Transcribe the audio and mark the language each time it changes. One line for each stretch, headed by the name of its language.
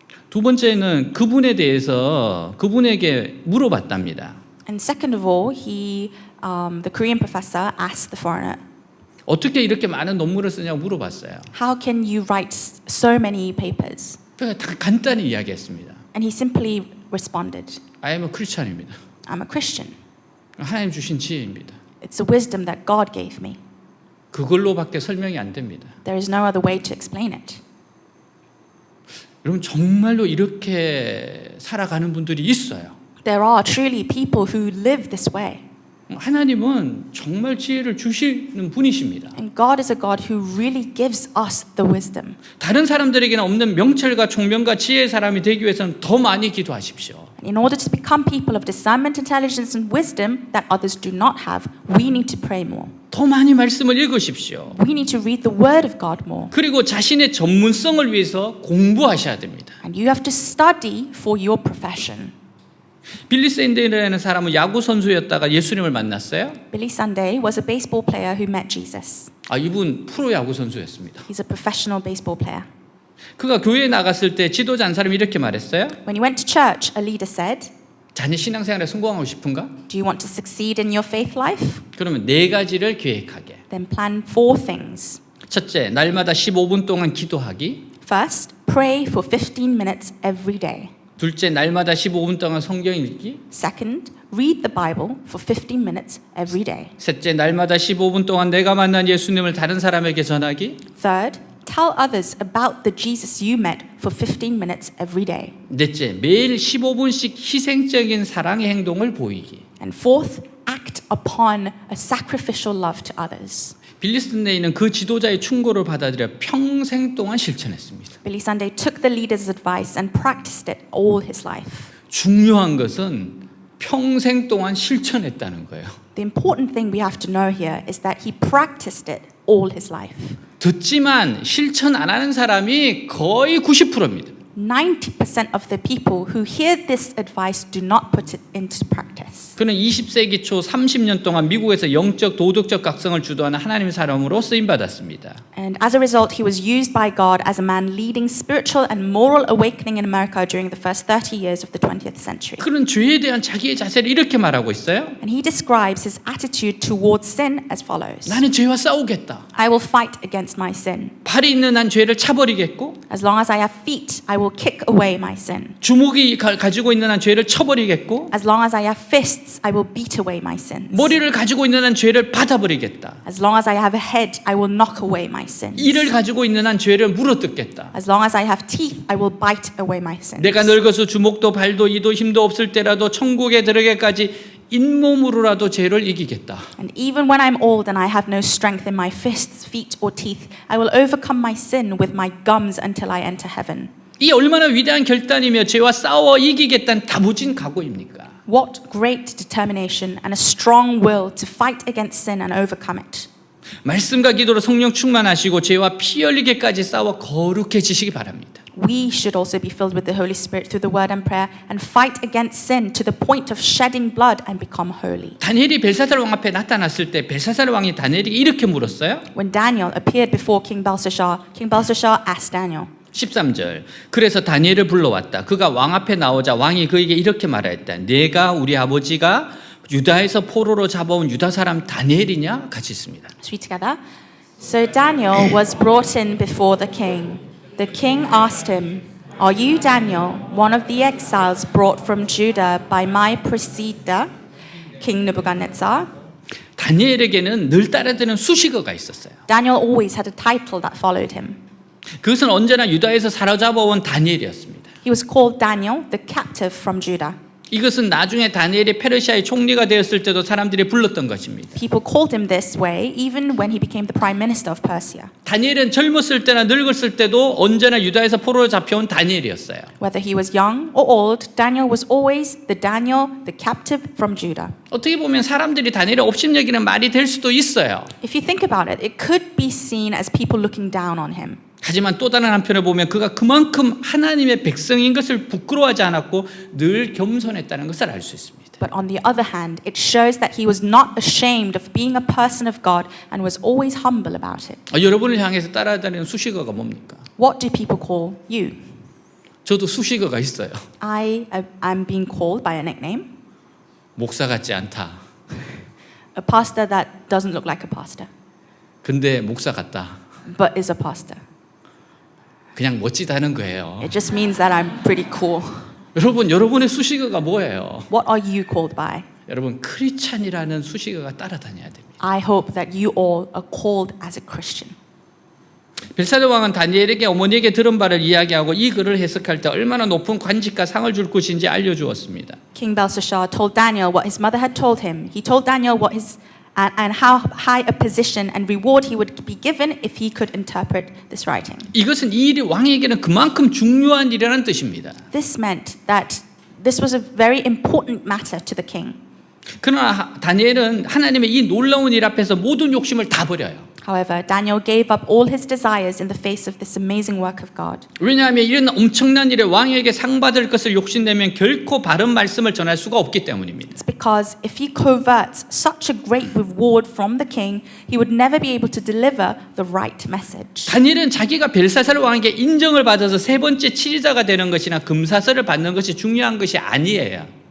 Korean: 두 번째는 그분에 대해서 그분에게 물어봤답니다.
English: And second of all, the Korean professor asked the foreigner,
Korean: 어떻게 이렇게 많은 논문을 쓰냐고 물어봤어요.
English: "How can you write so many papers?"
Korean: 그래서 다 간단히 이야기했습니다.
English: And he simply responded, I am a Christian
Korean: 입니다.
English: "I'm a Christian.
Korean: 하나님 주신 지혜입니다.
English: It's a wisdom that God gave me.
Korean: 그걸로밖에 설명이 안 됩니다.
English: There is no other way to explain it."
Korean: 여러분 정말로 이렇게 살아가는 분들이 있어요.
English: There are truly people who live this way.
Korean: 하나님은 정말 지혜를 주시는 분이십니다.
English: And God is a God who really gives us the wisdom.
Korean: 다른 사람들에게는 없는 명철과 총명과 지혜의 사람이 되기 위해서는 더 많이 기도하십시오.
English: In order to become people of discernment, intelligence, and wisdom that others do not have, we need to pray more.
Korean: 더 많이 말씀을 읽으십시오.
English: We need to read the Word of God more.
Korean: 그리고 자신의 전문성을 위해서 공부하셔야 됩니다.
English: And you have to study for your profession.
Korean: 빌리 샌데이라는 사람은 야구 선수였다가 예수님을 만났어요.
English: Billy Sunday was a baseball player who met Jesus.
Korean: 이분 프로 야구 선수였습니다.
English: He's a professional baseball player.
Korean: 그가 교회에 나갔을 때 지도자 한 사람이 이렇게 말했어요.
English: When he went to church, a leader said,
Korean: 자네 신앙생활에 성공하고 싶은가?
English: "Do you want to succeed in your faith life?
Korean: 그러면 네 가지를 계획하게.
English: Then plan 4 things.
Korean: 첫째, 날마다 15분 동안 기도하기.
English: First, pray for 15 minutes every day.
Korean: 둘째, 날마다 15분 동안 성경 읽기.
English: Second, read the Bible for 15 minutes every day.
Korean: 셋째, 날마다 15분 동안 내가 만난 예수님을 다른 사람에게 전하기.
English: Third, tell others about the Jesus you met for 15 minutes every day.
Korean: 넷째, 매일 15분씩 희생적인 사랑의 행동을 보이기.
English: And fourth, act upon a sacrificial love to others.
Korean: 빌리 샌데이는 그 지도자의 충고를 받아들여 평생 동안 실천했습니다.
English: Billy Sunday took the leader's advice and practiced it all his life.
Korean: 중요한 것은 평생 동안 실천했다는 거예요.
English: The important thing we have to know here is that he practiced it all his life.
Korean: 듣지만 실천 안 하는 사람이 거의 90%입니다.
English: 90% of the people who hear this advice do not put it into practice.
Korean: 그는 20세기 초 30년 동안 미국에서 영적 도덕적 각성을 주도하는 하나님의 사람으로 쓰임 받았습니다.
English: And as a result, he was used by God as a man leading spiritual and moral awakening in America during the first 30 years of the 20th century.
Korean: 그는 죄에 대한 자기의 자세를 이렇게 말하고 있어요.
English: And he describes his attitude towards sin as follows.
Korean: 나는 죄와 싸우겠다.
English: I will fight against my sin.
Korean: 팔이 있는 한 죄를 차버리겠고
English: As long as I have feet, I will kick away my sin.
Korean: 주먹이 가지고 있는 한 죄를 쳐버리겠고
English: As long as I have fists, I will beat away my sins.
Korean: 머리를 가지고 있는 한 죄를 받아버리겠다.
English: As long as I have a head, I will knock away my sins.
Korean: 이를 가지고 있는 한 죄를 물어뜯겠다.
English: As long as I have teeth, I will bite away my sins.
Korean: 내가 늙어서 주먹도 발도 이도 힘도 없을 때라도 천국에 들어가기까지 잇몸으로라도 죄를 이기겠다.
English: And even when I'm old and I have no strength in my fists, feet, or teeth, I will overcome my sin with my gums until I enter heaven.
Korean: 이 얼마나 위대한 결단이며 죄와 싸워 이기겠다는 다부진 각오입니까?
English: What great determination and a strong will to fight against sin and overcome it.
Korean: 말씀과 기도로 성령 충만하시고 죄와 피 흘리게까지 싸워 거룩해지시기 바랍니다.
English: We should also be filled with the Holy Spirit through the word and prayer and fight against sin to the point of shedding blood and become holy.
Korean: 다니엘이 벨사살 왕 앞에 나타났을 때 벨사살 왕이 다니엘에게 이렇게 물었어요.
English: When Daniel appeared before King Belshazzar asked Daniel,
Korean: 13절. 그래서 다니엘을 불러왔다. 그가 왕 앞에 나오자 왕이 그에게 이렇게 말하였다. 내가 우리 아버지가 유다에서 포로로 잡아온 유다 사람 다니엘이냐? 같이 있습니다.
English: Let's read together. So Daniel was brought in before the king. The king asked him, "Are you Daniel, one of the exiles brought from Judah by my predecessor, King Nebuchadnezzar?"
Korean: 다니엘에게는 늘 따라드는 수식어가 있었어요.
English: Daniel always had a title that followed him.
Korean: 그것은 언제나 유다에서 사로잡아온 다니엘이었습니다.
English: He was called Daniel, the captive from Judah.
Korean: 이것은 나중에 다니엘이 페르시아의 총리가 되었을 때도 사람들이 불렀던 것입니다.
English: People called him this way even when he became the prime minister of Persia.
Korean: 다니엘은 젊었을 때나 늙었을 때도 언제나 유다에서 포로로 잡혀온 다니엘이었어요.
English: Whether he was young or old, Daniel was always the Daniel, the captive from Judah.
Korean: 어떻게 보면 사람들이 다니엘의 업신여기는 말이 될 수도 있어요.
English: If you think about it, it could be seen as people looking down on him.
Korean: 하지만 또 다른 한편을 보면 그가 그만큼 하나님의 백성인 것을 부끄러워하지 않았고 늘 겸손했다는 것을 알 수 있습니다.
English: But on the other hand, it shows that he was not ashamed of being a person of God and was always humble about it.
Korean: 여러분을 향해서 따라다니는 수식어가 뭡니까?
English: What do people call you?
Korean: 저도 수식어가 있어요.
English: I am being called by a nickname.
Korean: 목사 같지 않다.
English: A pastor that doesn't look like a pastor,
Korean: 근데 목사 같다.
English: but is a pastor.
Korean: 그냥 멋지다는 거예요.
English: It just means that I'm pretty cool.
Korean: 여러분의 수식어가 뭐예요?
English: What are you called by?
Korean: 여러분 크리스찬이라는 수식어가 따라다녀야 됩니다.
English: I hope that you all are called as a Christian.
Korean: 벨사르 왕은 다니엘에게 어머니에게 들은 바를 이야기하고 이 글을 해석할 때 얼마나 높은 관직과 상을 줄 것인지 알려주었습니다.
English: King Belshazzar told Daniel what his mother had told him. He told Daniel what his and how high a position and reward he would be given if he could interpret this writing.
Korean: 이것은 이 일이 왕에게는 그만큼 중요한 일이라는 뜻입니다.
English: This meant that this was a very important matter to the king.
Korean: 그러나 다니엘은 하나님의 이 놀라운 일 앞에서 모든 욕심을 다 버려요.
English: However, Daniel gave up all his desires in the face of this amazing work of God.
Korean: 왜냐하면 이런 엄청난 일에 왕에게 상 받을 것을 욕심내면 결코 바른 말씀을 전할 수가 없기 때문입니다.
English: It's because if he coverts such a great reward from the king, he would never be able to deliver the right message.
Korean: 다니엘은 자기가 벨사살 왕에게 인정을 받아서 세 번째 치리자가 되는 것이나 금사슬을 받는 것이 중요한 것이 아니에요.